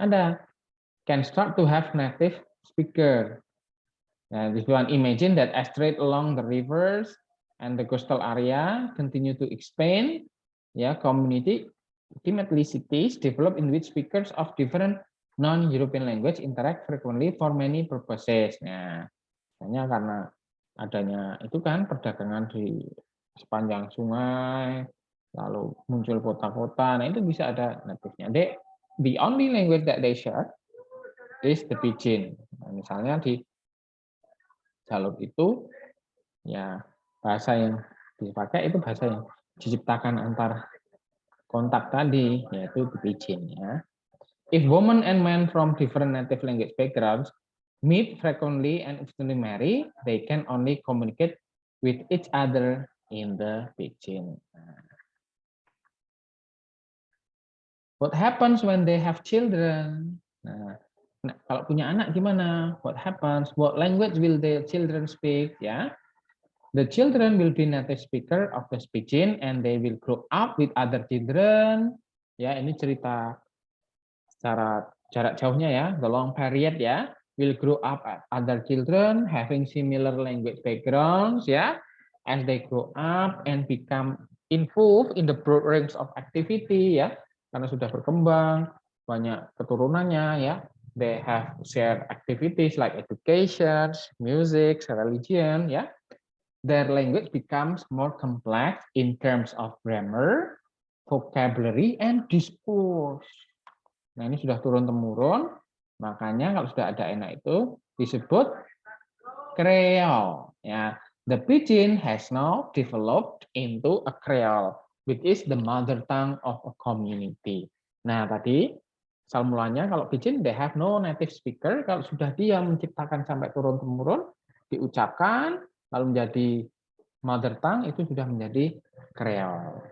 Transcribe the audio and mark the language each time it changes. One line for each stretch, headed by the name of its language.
English: Ada, can start to have native speaker. Now, this one, imagine that as trade along the rivers and the coastal area continue to expand, yeah, community, ultimately cities develop in which speakers of different non-European language interact frequently for many purposes.
Indonesian: Nah, hanya karena adanya itu kan perdagangan di sepanjang sungai, lalu muncul kota-kota, nah itu bisa ada native-nya.
English: The only language that they share is the pidgin.
Indonesian: Nah, misalnya di Jalur itu ya bahasa yang dipakai itu bahasa yang diciptakan antar kontak tadi, yaitu the pidgin ya.
English: If women and men from different native language backgrounds meet frequently and externally marry, they can only communicate with each other in the pidgin. What happens when they have children?
Indonesian: Nah, kalau punya anak gimana?
English: What happens? What language will their children speak? Ya, the children will be native speaker of the pidgin and they will grow up with other children.
Indonesian: Ya, ini cerita secara jarak jauhnya ya,
English: the long period
Indonesian: ya.
English: Will grow up at other children having similar language backgrounds ya. As they grow up and become involved in the broad range of activity ya,
Indonesian: karena sudah berkembang banyak keturunannya ya.
English: They have shared activities like education, music, religion ya. Their language becomes more complex in terms of grammar, vocabulary, and discourse.
Indonesian: Nah, ini sudah turun-temurun, makanya kalau sudah ada enak itu disebut Creole.
English: Ya, the pidgin has now developed into a Creole, which is the mother tongue of a community.
Indonesian: Nah, tadi asal mulanya kalau pidgin
English: they have no native speaker,
Indonesian: kalau sudah dia menciptakan sampai turun-temurun, diucapkan lalu menjadi mother tongue itu sudah menjadi Creole.